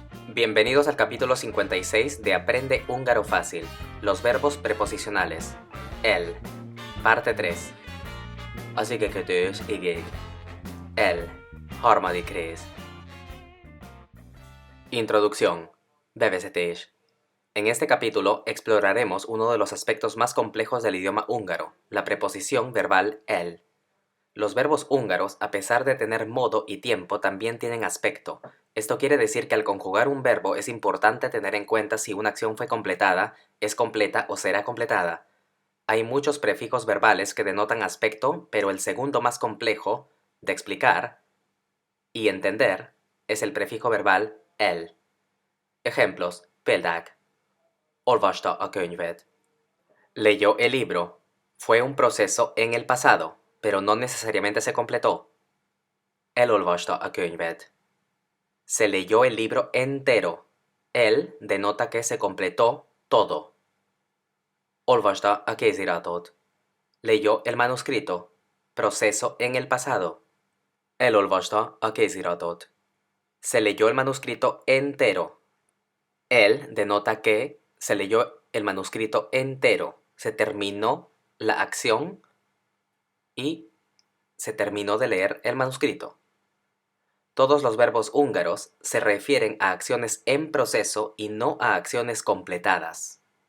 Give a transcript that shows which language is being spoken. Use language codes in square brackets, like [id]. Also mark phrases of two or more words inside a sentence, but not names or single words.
[es] Bienvenidos al capítulo 56 de Aprende Húngaro Fácil, los verbos preposicionales. El, parte 3. [hu] Az igekötős igék. El, harmadik rész. Introducción. Bevezetés. [es] En este capítulo exploraremos uno de los aspectos más complejos del idioma húngaro, la preposición verbal el. Los verbos húngaros, a pesar de tener modo y tiempo, también tienen aspecto. Esto quiere decir que al conjugar un verbo es importante tener en cuenta si una acción fue completada, es completa o será completada. Hay muchos prefijos verbales que denotan aspecto, pero el segundo más complejo, de explicar y entender, es el prefijo verbal el. Ejemplos: [hu] példák. Olvasta a könyvet. [es] Leyó el libro. Fue un proceso en el pasado, pero no necesariamente se completó. [hu] Elolvasta a könyvet. [es] Se leyó el libro entero. El denota que se completó todo. [hu] Olvasta a kéziratot. [es] Leyó el manuscrito. Proceso en el pasado. [hu] Elolvasta a kéziratot. [es] Se leyó el manuscrito entero. El denota que se leyó el manuscrito entero. Se terminó la acción y se terminó de leer el manuscrito. Todos los verbos húngaros se refieren a acciones en proceso y no a acciones completadas.